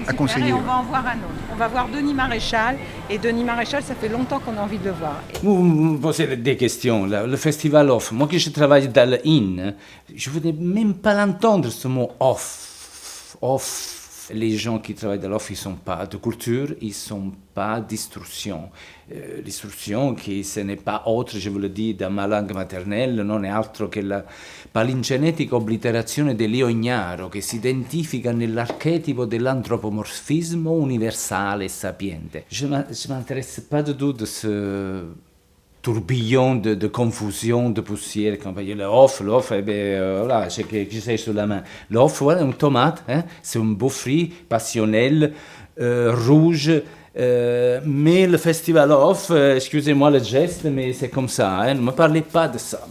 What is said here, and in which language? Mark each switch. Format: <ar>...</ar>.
<fr>À conseiller. Et on va en voir un autre. On va voir Denis Maréchal. Et Denis Maréchal, ça fait longtemps qu'on a envie de le voir. Vous me posez des questions. Le Festival Off, moi qui je travaille dans le In, je ne voulais même pas l'entendre ce mot off. Off. Les gens qui travaillent dans l'offre, ils ne sont pas de culture, ils ne sont pas d'istruzione.</fr> <it>L'istruzione, che</it> <fr>ce n'est pas autre, je vous le dis, dans ma langue maternelle,</fr> <it>non è altro che la palingenetica obliterazione dell'io ignaro, che si identifica nell'archetipo dell'antropomorfismo universale e sapiente.</it> <fr>Je ne m'intéresse pas du tout de ce tourbillon de confusion, de poussière. Quand l'off, eh bien, voilà, j'ai sur la main. L'off, voilà, une tomate, hein, c'est un beau fruit passionnel, rouge. Mais le festival off, excusez-moi le geste, mais c'est comme ça, hein, ne me parlez pas de ça.</fr>